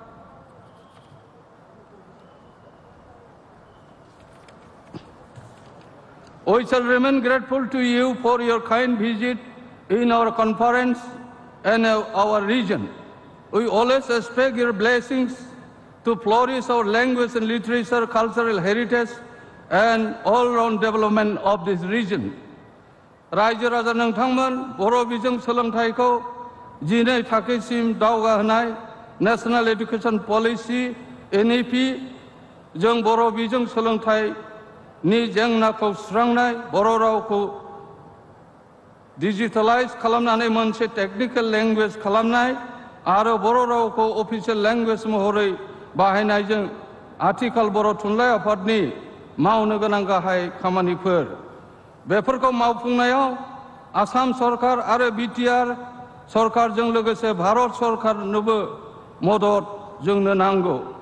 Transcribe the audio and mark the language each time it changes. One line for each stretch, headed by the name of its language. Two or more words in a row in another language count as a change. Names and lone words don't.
English: We shall remain grateful to you for your kind visit in our conference and our region. We always expect your blessings to flourish our language and literature, cultural heritage, and all-round development of this region.
Bodo: रायजो राजा नोंथांमोन बर' बिजों सोलोंथाइखौ 12 थाखोसिम दावगाहोनाय
English: national education policy
Bodo: NEP जों बर' बिजों सोलोंथाइनि जेंनाखौ सुस्रांनाय बर' रावखौ डिजिटेलाइज खालामनानै मोनसे
English: technical language
Bodo: खालामनाय आरो बर' रावखौ
English: official language
Bodo: महरै बाहायनायजों आथिखाल बर' थुनलाइ आफादनि मावनो गोनां गाहाय खामानिफोर बेफोरखौ मावफुंनायाव आसाम सरकार आरो BTR सरकारजों लोगोसे भारत सरकारनोबो मदद जोंनो नांगौ।